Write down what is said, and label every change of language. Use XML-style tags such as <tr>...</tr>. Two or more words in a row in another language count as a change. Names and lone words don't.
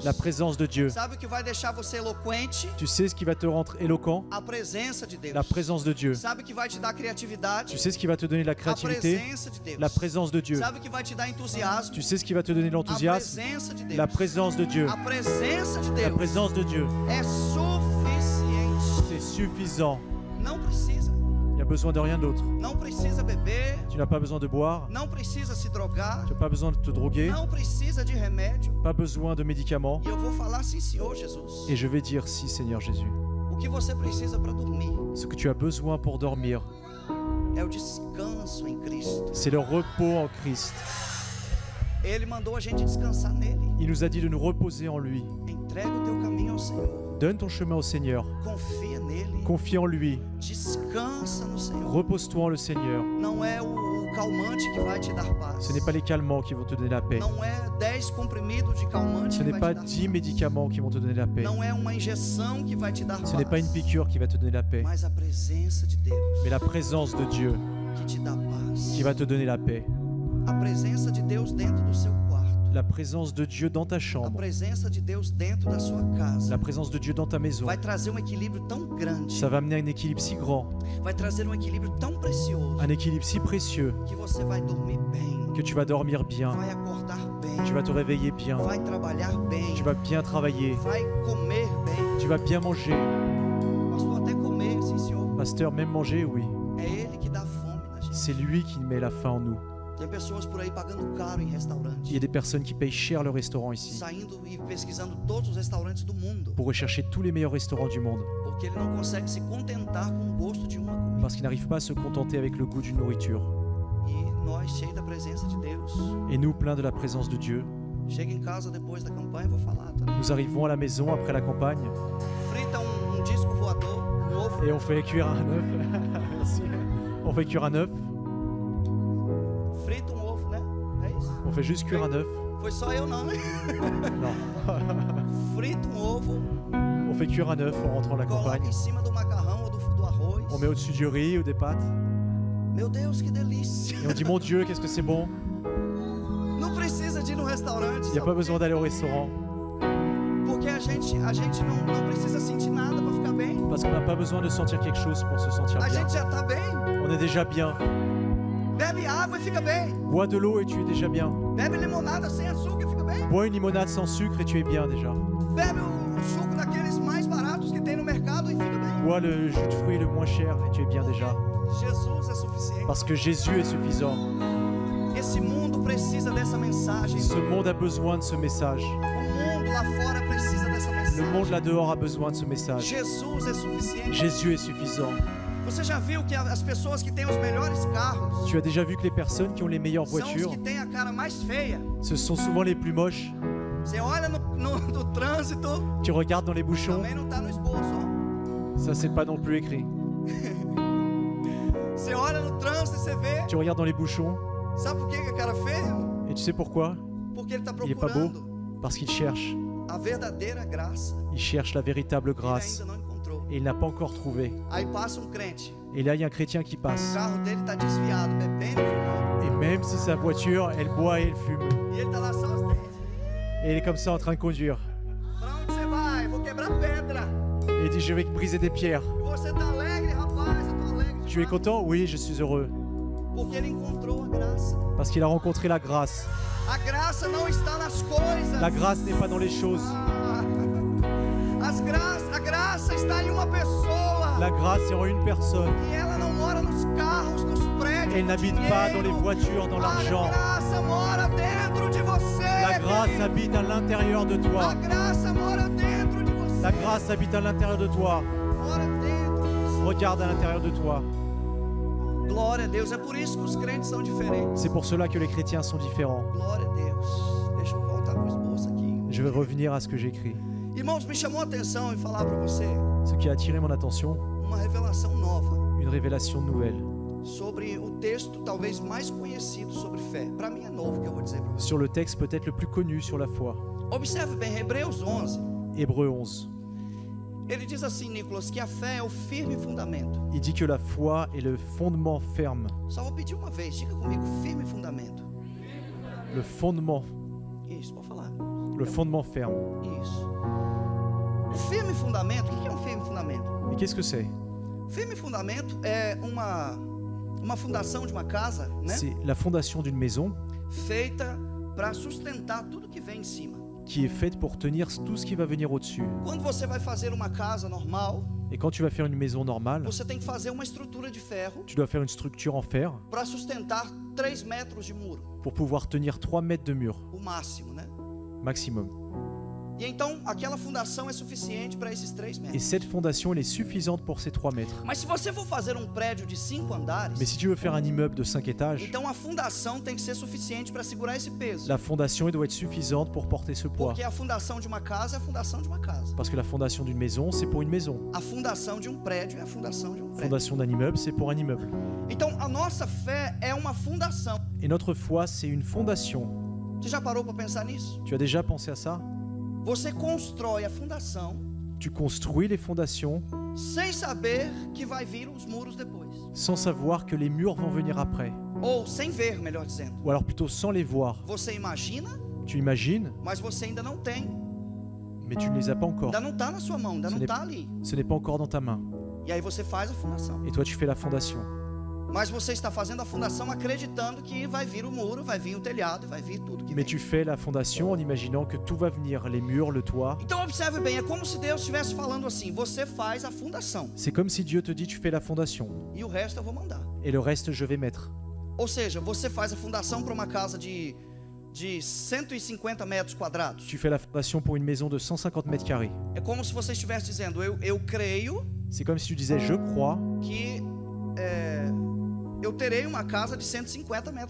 <fr>La présence de Dieu.</fr> <pt>Sabe o que vai deixar você eloquente?</pt> <fr>Tu sais ce qui va te rendre éloquent?</fr> <pt>A presença de Deus.</pt> <fr>La présence de Dieu.</fr> <pt>Sabe o que vai te dar criatividade?</pt> <fr>Tu sais ce qui va te donner la</fr> <pt>A</pt> <fr>créativité?</fr> <pt>presença de Deus.</pt> <fr>La présence de Dieu.</fr> <pt>Sabe o que vai te dar entusiasmo?</pt> <fr>Tu sais ce qui va te donner</fr> <pt>A</pt> <fr>l'enthousiasme?</fr> <pt>presença de Deus.</pt> <fr>La présence de Dieu.</fr> <pt>A presença de</pt> <fr>La</fr> <pt>Deus</pt> <fr>présence de Dieu.</fr> <pt>é suficiente.</pt> <fr>C'est suffisant.</fr> <pt>Não precisa.</pt> <fr>Il n'y a besoin de rien d'autre.</fr> <pt>Não precisa beber.</pt> <fr>Tu n'as pas besoin de boire.</fr> <pt>Não precisa se drogar.</pt> <fr>Tu n'as pas besoin de te droguer.</fr> <pt>Não precisa de remédio.</pt> <fr>Pas besoin de médicaments.</fr> <pt>E eu vou falar sim, Senhor Jesus.</pt> <fr>Et je vais dire si, Seigneur Jésus.</fr> <pt>O que você precisa para dormir</pt> <fr>Ce que tu as besoin pour dormir,</fr> <pt>é o descanso em Cristo.</pt> <fr>c'est le repos en Christ.</fr> <pt>Ele mandou a gente descansar nele.</pt> <fr>Il nous a dit de nous reposer en lui.</fr> <pt>Entrega o teu caminho ao Senhor.</pt> <fr>Donne ton chemin au Seigneur.</fr> <pt>Confia nele.</pt> <fr>Confie en lui.</fr> <pt>Descansa no Senhor.</pt> <fr>Repose-toi en le Seigneur.</fr> <pt>Não é o calmante que vai te dar paz.</pt> <fr>Ce n'est pas les calmants qui vont te donner la paix.</fr> <pt>Não é 10 comprimidos de calmante</pt> <fr>Ce</fr> <pt>que</pt> <fr>n'est</fr> <pt>vai</pt> <fr>pas</fr> <pt>te dar</pt> <fr>10</fr> <pt>paz.</pt> <fr>médicaments qui vont te donner la paix.</fr> <pt>Não é uma injeção que vai te dar</pt> <fr>Ce</fr> <pt>paz.</pt> <fr>n'est pas une piqûre qui va te donner la paix.</fr> <pt>Mas a presença de Deus</pt> <fr>Mais la présence de Dieu</fr> <pt>que te dá paz.</pt> <fr>qui va te donner la paix.</fr> <pt>A presença de Deus dentro do seu quarto.</pt> <fr>La présence de Dieu dans ta</fr> <pt>A</pt> <fr>chambre.</fr> <pt>presença de Deus dentro da sua casa.</pt> <fr>La présence de Dieu dans ta maison.</fr> <pt>Vai trazer um equilíbrio tão grande.</pt> <fr>Ça va amener un équilibre si grand,</fr> <pt>Vai trazer um equilíbrio tão precioso</pt> <fr>un équilibre si précieux</fr> <pt>que você vai dormir bem.</pt> <fr>que tu vas dormir bien,</fr> <pt>Vai acordar bem.</pt> <fr>tu vas te réveiller bien,</fr> <pt>Vai trabalhar bem.</pt> <fr>tu vas bien travailler,</fr> <pt>Vai comer bem.</pt> <fr>tu vas bien manger.</fr> <pt>Pastor, até comer, sim, senhor.</pt> <fr>Pasteur, même manger, oui.</fr> <pt>É Ele que dá fome na gente.</pt> <fr>C'est lui qui met la faim en nous.</fr> <pt>Tem pessoas por aí pagando caro em restaurante.</pt> <fr>Il y a des personnes qui payent cher le restaurant ici</fr> <pt>Saindo e pesquisando todos os restaurantes do mundo.</pt> <fr>pour rechercher tous les meilleurs restaurants du monde</fr> <pt>Porque ele não consegue se contentar com o gosto de uma comida.</pt> <fr>parce qu'ils n'arrivent pas à se contenter avec le goût d'une nourriture.</fr> <pt>E nós, cheios da presença de Deus,</pt> <fr>Et nous, pleins de la présence de Dieu,</fr> <pt>chega em casa depois da campanha, vou falar também.</pt> <fr>nous arrivons à la maison après la campagne</fr> <pt>Frita um disco voador, um ovo.</pt> <fr>et on fait cuire un œuf. Merci. On fait cuire un œuf.</fr> <pt>Frita um ovo, né? É isso?</pt> <fr>On fait juste cuire un œuf.</fr> <pt>Foi só eu não, né?</pt> <fr>Non.</fr> <pt>Frita um ovo,</pt> <fr>On fait cuire un œuf en rentrant à la</fr> <pt>coloca</pt> <fr>campagne.</fr> <pt>em cima do macarrão ou do arroz.</pt> <fr>On met au-dessus du riz ou des pâtes.</fr> <pt>Meu Deus, que delícia!</pt> <fr>Et on dit mon Dieu, qu'est-ce que c'est bon.</fr> <pt>Não precisa de ir no restaurante.</pt> <fr>Il n'y a</fr> <pt>sabe</pt> <fr>pas</fr> <pt>por</pt> <fr>besoin</fr> <pt>quê?</pt> <fr>d'aller au restaurant</fr> <pt>Porque a gente não precisa sentir nada para ficar bem.</pt> <fr>parce qu'on n'a pas besoin de sentir quelque chose pour se sentir</fr> <pt>A</pt> <fr>bien.</fr> <pt>gente já tá bem.</pt> <fr>On est déjà bien.</fr> <pt>Bebe água e fica bem.</pt> <fr>Bois de l'eau et tu es déjà bien.</fr> <pt>Bebe limonada sem açúcar e fica bem.</pt> <fr>Bois une limonade sans sucre et tu es bien déjà.</fr> <pt>Bebe o suco daqueles mais baratos que tem no mercado e fica bem.</pt> <fr>Bois le jus de fruits le moins cher et tu es bien déjà.</fr> <pt>Jesus é suficiente.</pt> <fr>Parce que Jésus est suffisant.</fr> <pt>Esse mundo precisa dessa mensagem.</pt> <fr>Ce monde a besoin de ce message.</fr> <pt>O mundo lá fora precisa dessa mensagem.</pt> <fr>Le monde là dehors a besoin de ce message.</fr> <pt>Jesus é suficiente.</pt> <fr>Jésus est suffisant.</fr> <pt>Você já viu que as pessoas que têm os melhores carros</pt> <fr>Tu as déjà vu que les personnes qui ont les meilleures</fr> <pt>são os</pt> <fr>voitures,</fr> <pt>que têm a cara mais feia?</pt> <fr>ce sont souvent les plus moches.</fr> <pt>Você olha no trânsito,</pt> <fr>Tu regardes dans les bouchons,</fr> <pt>também não tá no esboço, ó.</pt> <fr>ça c'est pas non plus écrit.</fr> <pt>Você olha no trânsito e você vê.</pt> <fr>Tu regardes dans les bouchons</fr> <pt>Sabe por que que é cara feio?</pt> <fr>et tu sais pourquoi?</fr> <pt>Porque ele tá</pt> <fr>Il est pas beau</fr> <pt>procurando</pt> <fr>parce qu'il cherche.</fr> <pt>a verdadeira graça.</pt> <fr>Il cherche la véritable</fr> <pt>Ele</pt> <fr>grâce</fr> <pt>ainda não encontrou.</pt> <fr>et il n'a pas encore trouvé.</fr> <pt>Aí passa crente.</pt> <fr>Et là, il y a un chrétien qui</fr> <pt>O</pt> <fr>passe.</fr> <pt>carro dele tá desviado, bebendo e fumando.</pt> <fr>Et même si sa voiture, elle boit et elle fume.</fr> <pt>E ele tá lá só os dentes.</pt> <fr>Et il est comme ça en train de conduire.</fr> <pt>Pra onde você vai? Vou quebrar pedra.</pt> <fr>Et il dit, je vais briser des pierres.</fr> <pt>E você tá alegre, rapaz? Eu tô alegre.</pt> <fr>Tu es</fr> <pt>demais.</pt> <fr>content? Oui, je suis heureux.</fr> <pt>Porque ele encontrou a graça.</pt> <fr>Parce qu'il a rencontré la grâce.</fr> <pt>A graça não está nas coisas.</pt> <fr>La grâce n'est pas dans les choses.</fr> <pt>A graça está em uma pessoa.</pt> <fr>La grâce est en une personne.</fr> <pt>E ela não mora nos carros, nos prédios.</pt> <fr>Elle</fr> <pt>no</pt> <fr>n'habite pas dans les</fr> <pt>dinheiro.</pt> <fr>voitures, dans</fr> <pt>A</pt> <fr>l'argent.</fr> <pt>graça mora dentro de você.</pt> <fr>La grâce habite à l'intérieur de</fr> <pt>A</pt> <fr>toi.</fr> <pt>graça mora dentro de você.</pt> <fr>La grâce habite à l'intérieur de toi.</fr> <pt>Mora dentro de você.</pt> <fr>Regarde à l'intérieur de toi.</fr> <pt>Glória a Deus. É por isso que os crentes são diferentes.</pt> <fr>C'est pour cela que les chrétiens sont différents.</fr> <pt>Glória a Deus. Deixa eu voltar pro esboço aqui.</pt> <fr>Je vais revenir à ce que j'écris.</fr> <pt>Irmãos, me chamou a atenção em falar para você</pt> <fr>Ce qui a attiré mon attention,</fr> <pt>uma revelação nova</pt> <fr>une révélation nouvelle</fr> <pt>sobre o texto talvez mais conhecido sobre fé. Para mim é novo que eu vou dizer para você.</pt> <fr>sur le texte peut-être le plus connu sur la foi.</fr> <pt>Observe bem, Hebreus 11.</pt> <fr>Hébreux 11.</fr> <pt>Ele diz assim, Nicolas, que a fé é o firme fundamento.</pt> <fr>Il dit que la foi est le fondement ferme.</fr> <pt>Só vou pedir uma vez, diga comigo, firme fundamento.</pt> <fr>Le fondement.</fr> <pt>Isso, pode falar.</pt> <fr>Le fondement ferme.</fr> <pt>Isso. O firme fundamento, o que é um firme fundamento?</pt> <fr>Et qu'est-ce que c'est?</fr> <pt>Firme fundamento é uma fundação de uma casa, né?</pt> <fr>C'est la fondation d'une maison</fr> <pt>Feita para sustentar tudo que vem em cima.</pt> <fr>qui est faite pour tenir tout ce qui va venir au-dessus.</fr> <pt>Quando você vai fazer uma casa normal,</pt> <fr>Et quand tu vas faire une maison normale,</fr> <pt>você tem que fazer uma estrutura de ferro</pt> <fr>tu dois faire une structure en fer</fr> <pt>para sustentar 3 metros de muro,</pt> <fr>pour pouvoir tenir 3 mètres de mur</fr> <pt>o máximo, né?</pt> <fr>maximum.</fr> <pt>E então aquela fundação é suficiente para esses 3</pt> <fr>Et</fr> <pt>metros.</pt> <fr>cette fondation, elle est suffisante pour ces 3 mètres.</fr> <pt>Mas se você for fazer um prédio de 5 andares,</pt> <fr>Mais si tu veux faire un immeuble de 5 étages,</fr> <pt>então a fundação tem que ser suficiente para segurar esse peso.</pt> <fr>la fondation elle doit être suffisante pour porter ce poids.</fr> <pt>Porque a fundação de uma casa é a fundação de uma casa.</pt> <fr>Parce que la fondation d'une maison, c'est pour une maison.</fr> <pt>A fundação de um prédio é a fundação de um</pt> <fr>La</fr> <pt>prédio.</pt> <fr>fondation d'un immeuble, c'est pour un immeuble.</fr> <pt>Então a nossa fé é uma fundação.</pt> <fr>Et notre foi, c'est une fondation.</fr> <pt>Você já parou para pensar nisso?</pt> <fr>Tu as déjà pensé à ça?</fr> <pt>Você constrói a fundação</pt> <fr>Tu construis les fondations</fr> <pt>sem saber que vai vir os muros depois.</pt> <fr>sans savoir que les murs vont venir après.</fr> <pt>Ou sem ver, melhor dizendo.</pt> <fr>Ou alors plutôt sans les voir.</fr> <pt>Você imagina,</pt> <fr>Tu imagines,</fr> <pt>mas você ainda não tem.</pt> <fr>mais tu ne les as pas encore.</fr> <pt>Ainda não está na sua mão, ainda não</pt> <fr>Ce n'est-</fr> <pt>está ali.</pt> <fr>Ce n'est pas encore dans ta main.</fr> <pt>E aí você faz a fundação.</pt> <fr>Et toi, tu fais la fondation.</fr> <pt>Mas você está fazendo a fundação acreditando que vai vir o muro, vai vir o telhado, vai vir tudo que</pt> <fr>Mais</fr> <pt>vem.</pt> <fr>tu fais la fondation en imaginant que tout va venir, les murs, le toit.</fr> <pt>Então observe bem, é como se Deus estivesse falando assim, você faz a fundação</pt> <fr>C'est comme si Dieu te dit, tu fais la fondation.</fr> <pt>e o resto eu vou mandar.</pt> <fr>Et le reste, je vais mettre.</fr> <pt>Ou seja, você faz a fundação para uma casa de 150 metros quadrados.</pt> <fr>Tu fais la fondation pour une maison de 150 mètres carrés.</fr> <pt>É como se você estivesse dizendo, eu creio</pt> <fr>C'est comme si tu disais, je crois</fr> <pt>que eu terei uma casa de 150 metros</pt>